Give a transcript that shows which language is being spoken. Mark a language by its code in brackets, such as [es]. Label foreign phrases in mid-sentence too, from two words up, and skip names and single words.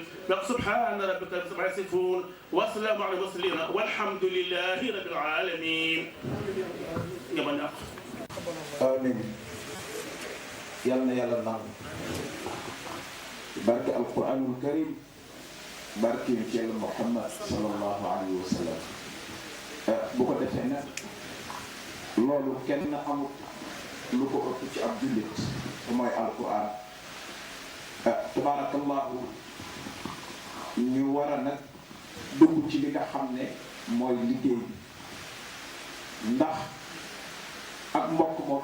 [ar] سبحان ربك رب العزه عما يصفون والسلام على المرسلين والحمد لله رب العالمين. آمين. يلا يلا نعم. بارك القرآن الكريم بارك الجل محمد صلى الله عليه وسلم. [wo] bu ko defee nag loolu kenn amut lu ko ëpp ci ab jullit mooy alquran. tabarakallahu ñu war a nag dugg ci li nga xam ne mooy liggéey bi ndax ak mbokk moo